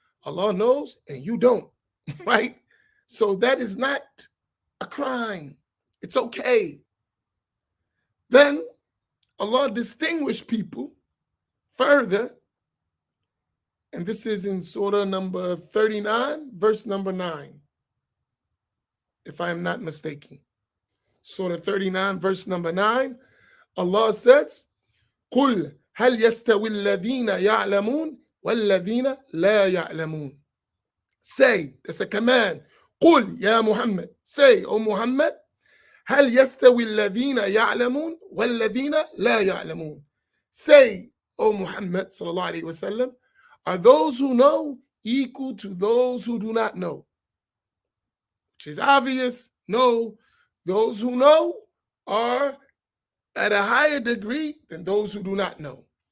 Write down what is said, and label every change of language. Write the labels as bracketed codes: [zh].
[en] Allah knows and you don't, right? So that is not a crime. It's okay. Then Allah distinguished people further, and this is in Surah number 39, verse number 9, if I am not mistaken. Surah 39, verse number 9, Allah says, [ar] قُلْ هَلْ يَسْتَوِي الَّذِينَ يَعْلَمُونَ وَالَّذِينَ لَا يَعْلَمُونَ. [en] Say, that's a command. [ar] قُلْ يا [en] Muhammad. Say, O Muhammad, [ar] هل يستوي الذين يعلمون والذين لا يعلمون. [en] Say, O Muhammad sallallahu alaihi wasallam, are those who know equal to those who do not know? Which is obvious. No, those who know are at a higher degree than those who do not know.